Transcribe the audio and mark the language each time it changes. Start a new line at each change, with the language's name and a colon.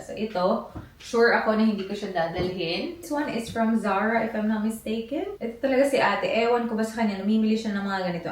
Filipino: So, ito, sure ako na hindi ko siya dadalhin.
English: This one is from Zara, if I'm not mistaken.
Filipino: Ito talaga si ate. Ewan ko ba sa kanya, namimili siya ng mga ganito.